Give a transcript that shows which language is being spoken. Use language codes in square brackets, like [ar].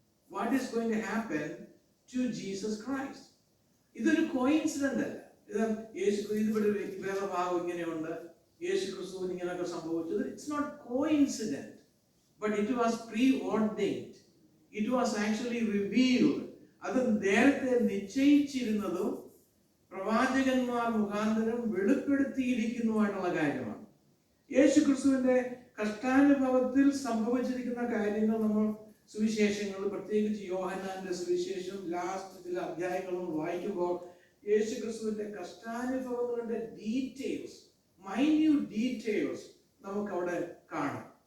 [en] What is going to happen to Jesus Christ? [ml] ഇതൊരു coincident അല്ല. ഇതിവിടെ വേദഭാഗം ഇങ്ങനെയുണ്ട്, യേശു ക്രിസ്തുവിന് ഇങ്ങനെയൊക്കെ സംഭവിച്ചത്. [en] It's not coincident, but it was pre-ordained. It was actually revealed. [ml] അത് നേരത്തെ നിശ്ചയിച്ചിരുന്നതും പ്രവാചകന്മാർ മുഖാന്തരം വെളിപ്പെടുത്തിയിരിക്കുന്നതുമായിട്ടുള്ള കാര്യമാണ്. യേശു ക്രിസ്തുവിന്റെ കഷ്ടാനുഭവത്തിൽ സംഭവിച്ചിരിക്കുന്ന കാര്യങ്ങൾ നമ്മൾ സുവിശേഷങ്ങൾ, പ്രത്യേകിച്ച് യോഹന്നാന്റെ സുവിശേഷം ലാസ്റ്റ് ചില അധ്യായങ്ങളും വായിക്കുമ്പോൾ യേശു ക്രിസ്തുവിന്റെ കഷ്ടാനുഭവങ്ങളുടെ മൈന്യൂട്ട് ഡീറ്റെയിൽസ് നമുക്ക് അവിടെ കാണാം.